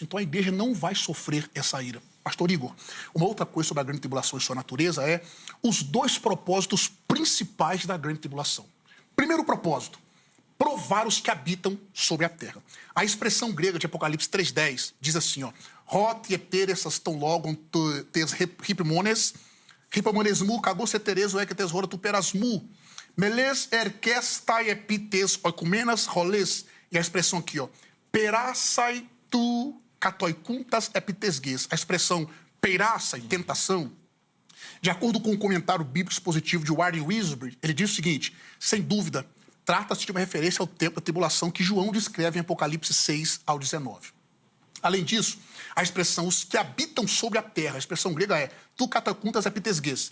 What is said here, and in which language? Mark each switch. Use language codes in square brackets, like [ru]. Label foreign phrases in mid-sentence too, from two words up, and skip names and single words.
[pt] Então, a igreja não vai sofrer essa ira. Pastor Igor, uma outra coisa sobre a grande tribulação e sua natureza é os dois propósitos principais da grande tribulação. Primeiro propósito, provar os que habitam sobre a terra. A expressão grega de Apocalipse 3,10 diz assim, ó, [el] Ὅτι ἐτήρησας τὸν λόγον τῆς ὑπομονῆς μου κἀγώ σε τηρήσω ἐκ τῆς ὥρας τοῦ πειρασμοῦ τῆς μελλούσης ἔρχεσθαι ἐπὶ τῆς οἰκουμένης ὅλης. [pt] E a expressão aqui, ó, [el] πειράσαι τοὺς κατοικοῦντας ἐπὶ τῆς γῆς. [pt] A expressão peiraça e tentação, de acordo com o comentário bíblico expositivo de Warren Wiersbe, ele diz o seguinte, sem dúvida, trata-se de uma referência ao tempo da tribulação que João descreve em Apocalipse 6 ao 19. Além disso, a expressão os que habitam sobre a terra, a expressão grega é [el] τοὺς κατοικοῦντας ἐπὶ τῆς γῆς.